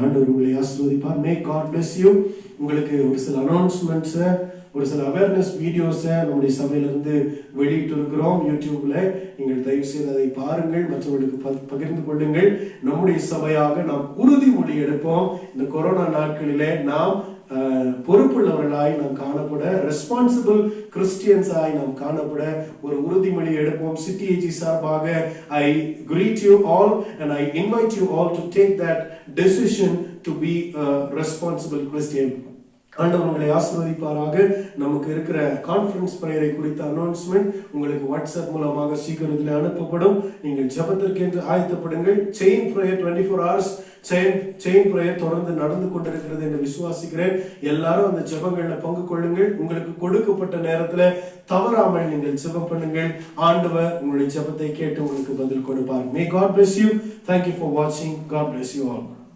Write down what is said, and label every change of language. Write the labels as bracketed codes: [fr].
[ta] ஆண்டவர் உங்களை ஆசீர்வதிப்பார். [en] May God bless you. [ta] உங்களுக்கு ஒரு சில அனௌன்ஸ்மெண்ட்ஸ், ஒரு சில அவேர்னஸ் வீடியோஸை நம்முடைய சபையிலிருந்து வெளியிட்டு இருக்கிறோம் யூடியூப்ல. நீங்கள் தயவு செய்து அதை பாருங்கள், மற்றவர்களுக்கு பகிர்ந்து கொள்ளுங்கள். நம்முடைய சபையாக நாம் உறுதிமொழி எடுப்போம். இந்த கொரோனா நாட்களிலே நாம் பொறுப்புள்ளவர்களாய் நாம் காணப்பட, ரெஸ்பான்சிபிள் கிறிஸ்டியன்ஸாய் நாம் காணப்பட ஒரு உறுதிமொழி எடுப்போம். சிடிஏஜி சார்பாக [en] I greet you all and I invite you all to take that decision to be a responsible Christian. [ta] ஆண்டவர் உங்களை ஆசீர்வதிப்பாராக. நமக்கு இருக்கிற கான்ஃபரன்ஸ் பிரேயரை குறித்த அனௌன்ஸ்மெண்ட் உங்களுக்கு வாட்ஸ்அப் மூலமாக சீக்கிரத்தில் அனுப்பப்படும். நீங்கள் ஜெபத்திற்கு என்று ஆயத்தப்படுங்கள். Chain prayer 24 hours chain prayer தொடர்ந்து நடந்து கொண்டிருக்கிறது என்று விசுவாசிக்கிறேன். எல்லாரும் அந்த ஜெபங்களில் பங்கு கொள்ளுங்கள். உங்களுக்கு கொடுக்கப்பட்ட நேரத்தில் தவறாமல் நீங்கள் ஜெபம் பண்ணுங்கள். ஆண்டவர் உங்களுடைய ஜெபத்தை கேட்டு உங்களுக்கு பதில் கொடுப்பார். [en] May God bless you. Thank you for watching. God bless you all.